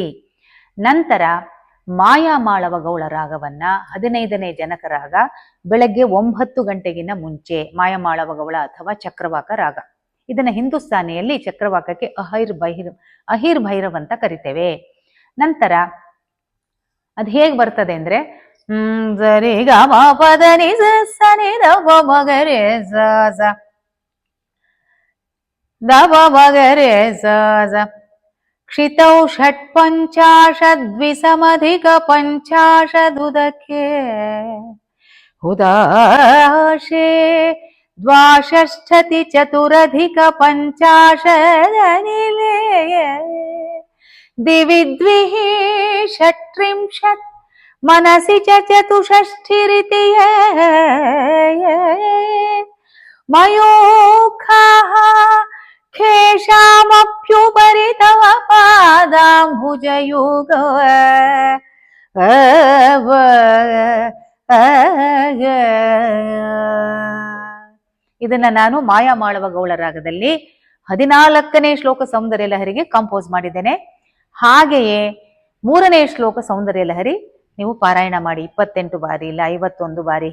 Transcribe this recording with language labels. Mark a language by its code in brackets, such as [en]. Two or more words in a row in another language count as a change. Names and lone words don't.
[kn] ನಂತರ ಮಾಯಾಮಾಳವ ಗೌಳ ರಾಗವನ್ನು 15ನೇ ಜನಕ ರಾಗ ಬೆಳಗ್ಗೆ 9 ಗಂಟೆಗಿನ ಮುಂಚೆ, ಮಾಯಾಮಾಳವ ಗೌಳ ಅಥವಾ ಚಕ್ರವಾಕ ರಾಗ. ಇದನ್ನು ಹಿಂದೂಸ್ತಾನಿಯಲ್ಲಿ ಚಕ್ರವಾಕಕ್ಕೆ ಅಹಿರ್ ಭೈರವ್ ಅಂತ ಕರಿತೇವೆ. ನಂತರ ಅದು ಹೇಗೆ ಬರ್ತದೆ ಅಂದರೆ, ಸರಿ ಗ ಮ ಪದ ನಿ ಸ ನಿ ದ ಪ ಮ ಗ ರೆ ಸ ಸ ದವ ಮಗರೆ ಸ [sa] क्षितौ षट्पञ्चाशद्विसमधिक पञ्चाशदुदके हुदाशे द्वाषष्ठति चतुरधिक पञ्चाशदनिले दिवि द्विः षट्त्रिंशत् मनसि च चतुष्षष्टिरिति मयूखाः खेषामप्युपरि तव पादाम्बुजयुग [kn] ಇದನ್ನ ನಾನು ಮಾಯಾಮಾಳವ ಗೌಳ ರಾಗದಲ್ಲಿ 14ನೇ ಶ್ಲೋಕ ಸೌಂದರ್ಯ ಲಹರಿಗೆ ಕಂಪೋಸ್ ಮಾಡಿದ್ದೇನೆ. ಹಾಗೆಯೇ 3ನೇ ಶ್ಲೋಕ ಸೌಂದರ್ಯ ಲಹರಿ ನೀವು ಪಾರಾಯಣ ಮಾಡಿ 28 ಬಾರಿ ಇಲ್ಲ 51 ಬಾರಿ.